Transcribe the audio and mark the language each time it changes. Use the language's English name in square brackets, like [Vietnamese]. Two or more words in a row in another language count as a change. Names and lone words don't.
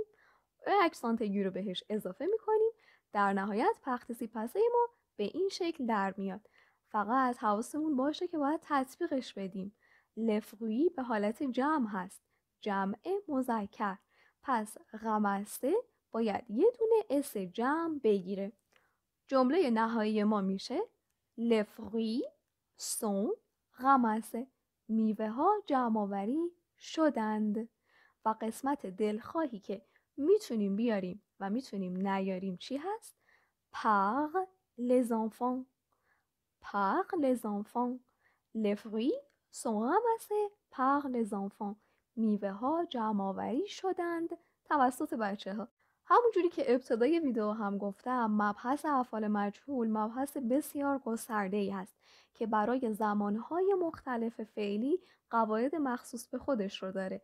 [French] accent aigu [Persian] رو بهش اضافه میکنیم. در نهایت [French] participe passé [Persian] ما به این شکل در میاد. فقط حواسمون باشه که باید تطبیقش بدیم. [French] les fruits [Persian] به حالت جمع هست. جمع مذکر. پس رمسته باید یه دونه اس جمع بگیره. جمله نهایی ما میشه [French] les fruits sont ramassés. [Persian] میوه ها جمع آوری شدند. و قسمت دلخواهی که میتونیم بیاریم و میتونیم نیاریم چی هست؟ [French] par les enfants. par les enfants. les fruits sont ramassés par les enfants. [Persian] میوه ها جمع آوری شدند توسط بچه ها. همونجوری که ابتدای ویدیو هم گفتم، مبحث افعال مجهول مبحث بسیار گسترده‌ای هست که برای زمانهای مختلف فعلی قواعد مخصوص به خودش رو داره.